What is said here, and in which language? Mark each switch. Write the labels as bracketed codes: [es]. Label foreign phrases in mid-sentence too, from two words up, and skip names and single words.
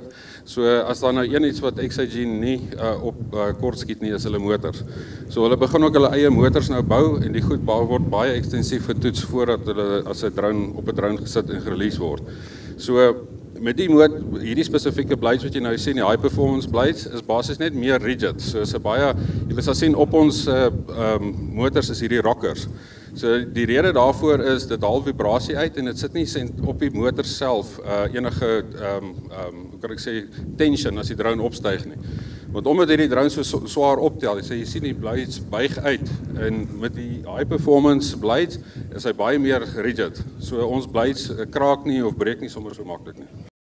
[af] So as daar nou iets wat XIG nie op kort skiet nie, is hulle motors. So hulle begin ook hulle eie motors nou bou en die goed word baie ekstensief getoets voordat hulle as 'n drone op 'n drone gesit en gerelease word. So met hierdie spesifieke blades wat jy nou sien, die [en] high performance blades [af] is basies net meer rigid. So is 'n baie, jy sal sien op ons motors is hierdie rockers. So die rede daarvoor is dit haal vibrasie uit en dit sit nie op die motor self enige hoe kan ek sê tension as die drone opstyg nie. Want omdat hierdie drone so swaar optel, jy sien die blades buig uit en met die [en] high performance blades [af] is hy baie meer rigid. So ons blades kraak nie of breek nie sommer so maklik nie.